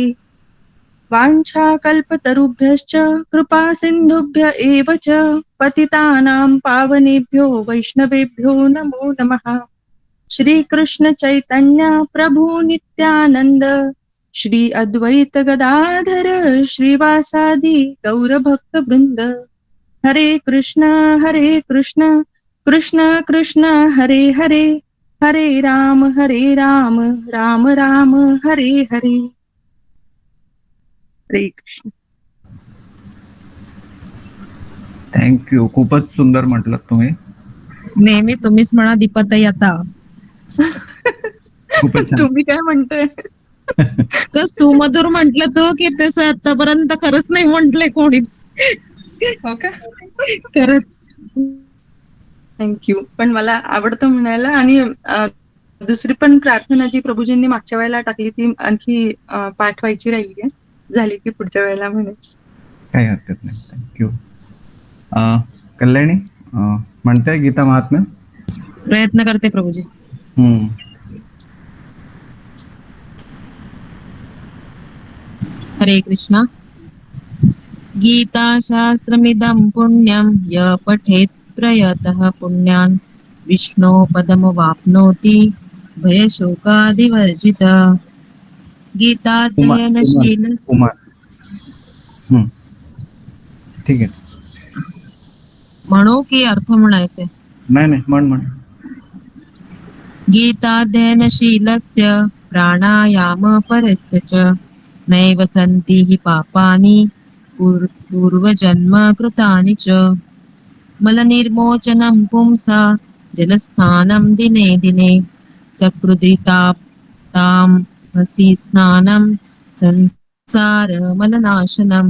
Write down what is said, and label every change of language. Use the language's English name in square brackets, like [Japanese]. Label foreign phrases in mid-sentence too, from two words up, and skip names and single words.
[Sanskrit] वाञ्छाकल्पतरुभ्यश्च कृपा सिन्धुभ्य एव च पतितानां पावनेभ्यो वैष्णवेभ्यो नमो नमः. श्रीकृष्ण चैतन्य प्रभु नित्यानन्द श्री अद्वैत गदाधर श्रीवासादि गौरभक्तवृन्द. हरे कृष्ण कृष्ण कृष्ण हरे हरे, हरे राम राम राम हरे हरे. हरे कृष्ण. [Marathi] थँक्यू. खूपच सुंदर म्हटलं तुम्ही. नेहमी तुम्हीच म्हणा दीपाताई आता. खूपच छान. तुम्ही काय म्हणताय? का सुमधुर म्हंटल तो की तसं आतापर्यंत खरंच नाही म्हंटलंय कोणीच. हो का? खरंच. थँक्यू. पण मला आवडतं म्हणायला. आणि दुसरी पण प्रार्थना जी प्रभूजींनी मागच्या वेळेला टाकली ती आणखी पाठवायची राहिली आहे. झाली की पुढच्या वेळेला म्हणे. काही हरकत नाही. थँक्यू. कल्याणी म्हणते गीता महात्म्य. प्रयत्न करते प्रभूजी. हरे कृष्णा. [Sanskrit] गीता शास्त्रमिदं पुण्यं य पठेत् प्रयतः पुण्यान् विष्णो पदमवाप्नोति भयशोकादिवर्जित. गीताध्ययनशील. [Marathi] ठीक आहे. म्हणू की अर्थ म्हणायचे? नाही म्हण. [Sanskrit] गीताध्ययनशीलस्य प्राणायामपरस्य च नैव सन्ति हि पापानि पूर्वजन्म कृतानि च. मलनिर्मोचनं पुंसा जलस्नानं दिने दिने सकृदिताप्तामसि स्नानं संसारमलनाशनम्.